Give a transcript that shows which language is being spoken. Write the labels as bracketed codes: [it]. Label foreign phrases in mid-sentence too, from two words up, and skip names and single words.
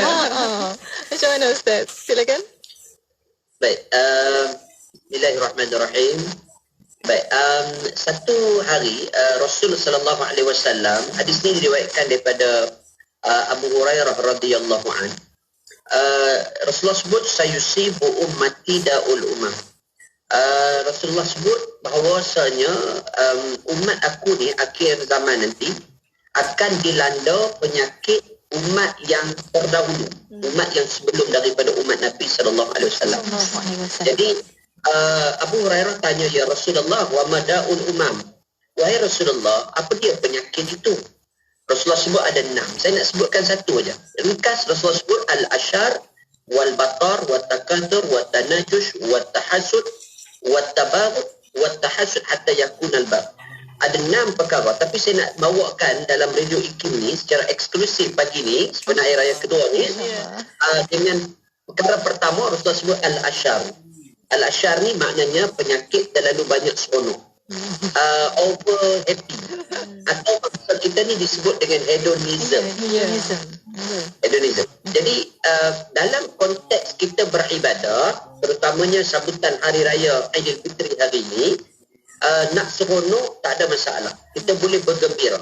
[ms] Macam mana Ustaz? Silakan. Baik, Bismillahirrahmanirrahim. Baik, satu hari Rasul [ar] صلى الله عليه وسلم, [ms] hadis ini diriwayatkan daripada Abu Hurairah [ar] رضي الله عن. [ms] Rasulullah sebut [ar] سيصيب أمتي داء الأمم. [ms] Rasulullah sebut bahawasanya umat aku ni akhir zaman nanti akan dilanda penyakit umat yang terdahulu, umat yang sebelum daripada umat Nabi [ar] صلى الله عليه وسلم. [ms] Jadi Abu Hurairah tanya, [ar] يا رسول الله، وما داء الأمم, [ms] wahai Rasulullah, apa dia penyakit itu? Rasulullah sebut ada 6. Saya nak sebutkan satu aja. Ringkas, Rasulullah sebut [ar] الأشر والبطر والتكاثر والتناجش والتحاسد والتباغض والتحاسد حتى يكون الباب. [ms] Ada 6 perkara, tapi saya nak bawakan dalam Radio IKIM ni secara eksklusif pagi ni, sebenarnya raya kedua ni, dengan perkara pertama Rasulullah sebut al-ashar. Al-ashar ni maknanya penyakit terlalu banyak seronok, [en] over happy, [ms] atau bahasa kita ni disebut dengan hedonism. Hedonism. Jadi dalam konteks kita beribadah, terutamanya sambutan hari raya Aidilfitri hari ini, nak seronok tak ada masalah, kita boleh bergembira.